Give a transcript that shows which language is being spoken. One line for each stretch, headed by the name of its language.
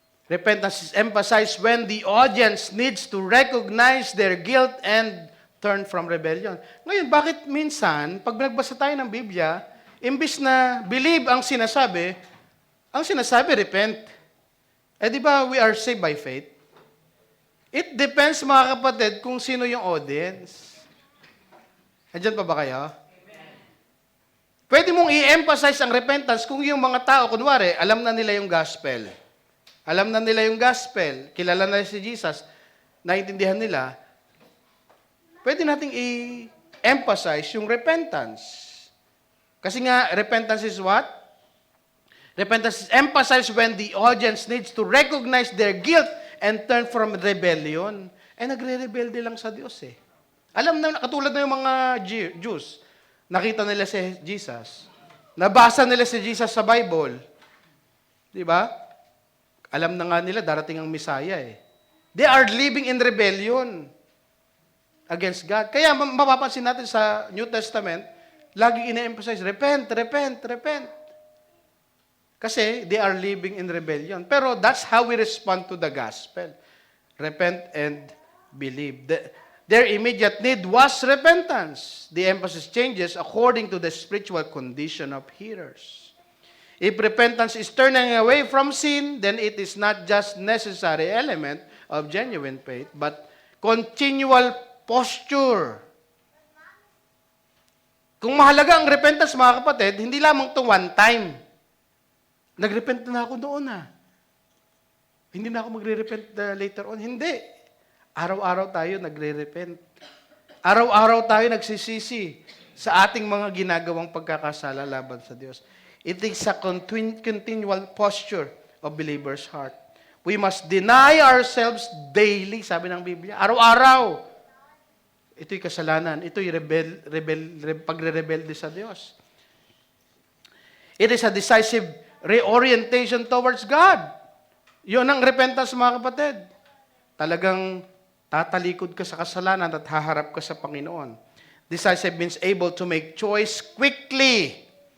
English: Repentance is emphasized when the audience needs to recognize their guilt and turn from rebellion.
Filipino: Ngayon, bakit minsan, pag nagbasa tayo ng Biblia, imbis na believe ang sinasabi, repent. Eh di ba
English: we are saved by faith? It depends,
Filipino: mga kapatid, kung sino yung audience. Andiyan pa ba kayo? Pwede mong i-emphasize ang repentance kung yung mga tao, kunwari, alam na nila yung gospel. Alam na nila yung gospel, kilala na si Jesus, naiintindihan nila, pwede nating i-emphasize yung repentance. Kasi nga,
English: repentance is what? Repentance is emphasized when the audience needs to recognize their guilt and turn from rebellion.
Filipino: Eh, nagre-rebelde lang sa Diyos eh. Alam na, katulad na yung mga Jews, nakita nila si Jesus, nabasa nila si Jesus sa Bible, di ba? Alam na nga nila, darating ang Messiah eh.
English: They are living in rebellion against God.
Filipino: Kaya mapapansin natin sa New Testament, lagi ina-emphasize, repent, repent, repent. Kasi
English: they are living in rebellion.
Filipino: Pero
English: that's how we respond to the gospel. Repent and believe. Their immediate need was repentance. The emphasis changes according to the spiritual condition of hearers. If repentance is turning away from sin, then it is not just necessary element of genuine faith, but continual posture.
Filipino: Kung mahalaga ang repentance, mga kapatid, hindi lamang to
English: one time.
Filipino: Nagrepent na ako doon Hindi na ako magre-repent
English: later on.
Filipino: Hindi. Araw-araw tayo nagre-repent. Araw-araw tayo nagsisisi sa ating mga ginagawang pagkakasala laban sa Diyos.
English: It is a continual posture of believer's heart. We must deny ourselves daily,
Filipino: sabi ng Biblia. Araw-araw. Ito'y kasalanan. Ito'y pagre-rebelde sa Diyos.
English: It is a decisive reorientation towards God.
Filipino: Yun ang repentance, mga kapatid. Talagang tatalikod ka sa kasalanan at haharap ka sa Panginoon.
English: Decisive means able to make choice quickly.